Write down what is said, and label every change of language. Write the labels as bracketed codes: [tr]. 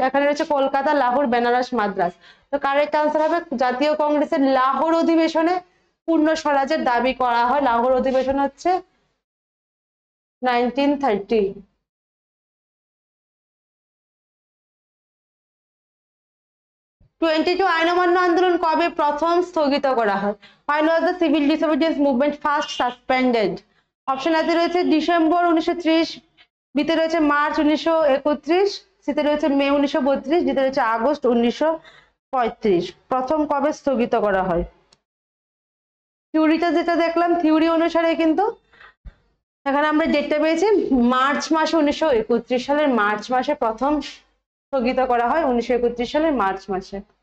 [bn] এখানে রয়েছে কলকাতা, লাহোর, বেনারস, মাদ্রাস। তো কারেক্ট আনসার হবে জাতীয় কংগ্রেসের লাহোর অধিবেশনে পূর্ণ স্বরাজের দাবি করা হয়। লাহোর অধিবেশন হচ্ছে 1930। আইন অমান্য আন্দোলন কবে প্রথম স্থগিত করা হয়? [en] When was the civil disobedience movement first suspended? [bn] Option এতে রয়েছে ডিসেম্বর 1930, বিতে রয়েছে মার্চ 1931, সিতে রয়েছে মে 1932, ডিতে রয়েছে আগস্ট 1935। প্রথম কবে স্থগিত করা হয়? থিওরিটা যেটা দেখলাম, থিওরি অনুসারে কিন্তু এখানে আমরা ডেটটা পেয়েছি মার্চ মাসে, 1931 সালের মার্চ মাসে প্রথম স্থগিত করা হয়, 1931 সালের মার্চ মাসে।